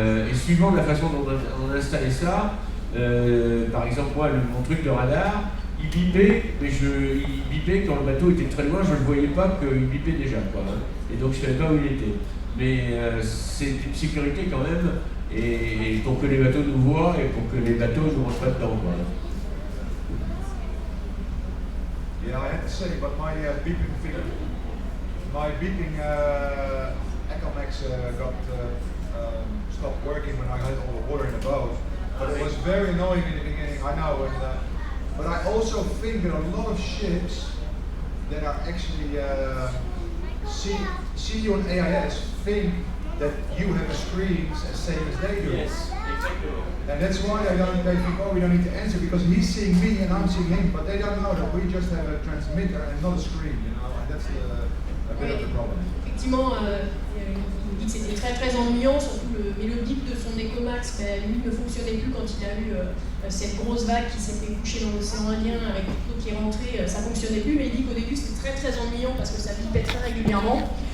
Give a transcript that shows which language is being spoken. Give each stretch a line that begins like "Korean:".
French: Et suivant la façon dont on installait ça, par exemple, moi, mon truc de radar, il bipait, mais il bipait quand le bateau était très loin, je ne le voyais pas qu'il bipait déjà, quoi, hein. Et donc je ne savais pas où il était. Mais c'est une sécurité quand même, et pour que les bateaux nous voient et pour que les bateaux ne rentrent pas dedans, quoi.
English: Yeah, I have to say, but my beeping thing, my beeping Ecomax got stopped working when I had all the water in the boat. But it was very annoying in the beginning, I know. But I also think that a lot of ships that are actually see you on AIS think that you have a screen as same as they do. Yes, exactly. And that's why they think, oh, we don't need to answer because he's seeing me and I'm seeing him, but they don't know that we just have a transmitter and not a screen, you know, and that's a bit of the problem.
French: Effectivement, il dit que c'était très ennuyant, surtout mais le bip de son Ecomax, lui ne fonctionnait plus quand il a eu cette grosse vague qui s'est fait coucher dans l'océan Indien avec l'eau qui est rentrée, ça fonctionnait plus, mais il dit qu'au début c'était très ennuyant parce que ça bipait très régulièrement.